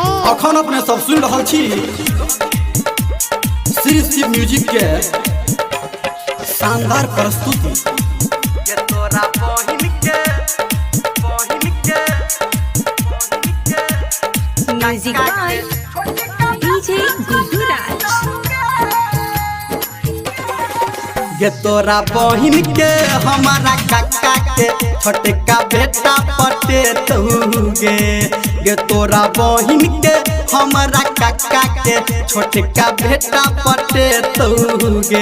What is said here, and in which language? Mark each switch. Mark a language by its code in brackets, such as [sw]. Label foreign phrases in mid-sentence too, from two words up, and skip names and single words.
[mai] अखन अपने सब सुन रहा छी श्री शिव म्यूजिक के शानदार प्रस्तुति। [en] music by [mai] डीजे गुड्डू राज। गे तोरा बहिन के हमारा काका के छोटका बेटा पटे तूगे। गे तोरा बहिन के हमारा काका के छोटका बेटा पटे तूगे।